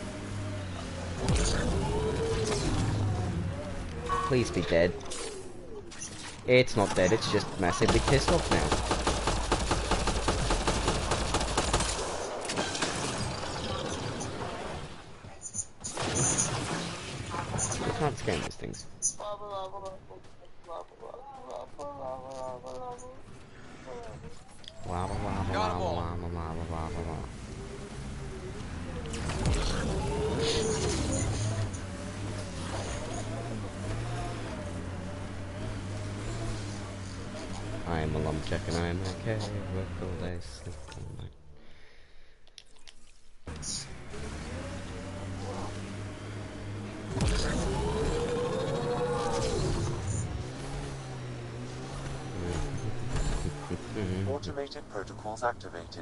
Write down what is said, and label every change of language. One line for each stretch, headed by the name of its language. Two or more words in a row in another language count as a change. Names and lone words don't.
English: Please be dead. It's not dead, it's just massively pissed off now. I can't scan these things. Lava, lava, lava, lava, lava, lava, lava. I am a lumberjack and I am okay. Work all day, sleep all night. Automated protocols activated.